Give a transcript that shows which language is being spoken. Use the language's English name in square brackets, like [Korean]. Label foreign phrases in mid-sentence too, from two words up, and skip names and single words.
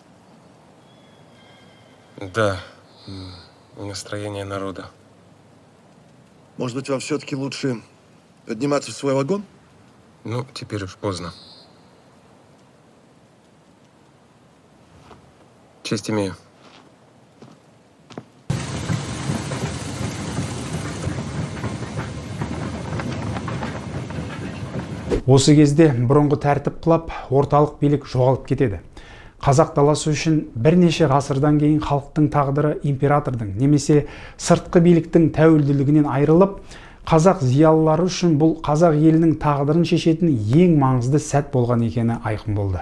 [Russian] Да, настроение народа. Может быть, вам все-таки лучше подниматься в свой вагон? Ну, теперь уж поздно. Честь имею. [Kazakh] Осы кезде бұрынғы тәртіп құлап, орталық билік жоғалып кетеді. Қазақ даласы үшін бірнеше ғасырдан кейін халықтың тағдыры императордың немесе сыртқы биліктің тәуелділігінен айырылып, қазақ зиялылары үшін бұл қазақ елінің тағдырын шешетін ең маңызды сәт болған екені айқын болды.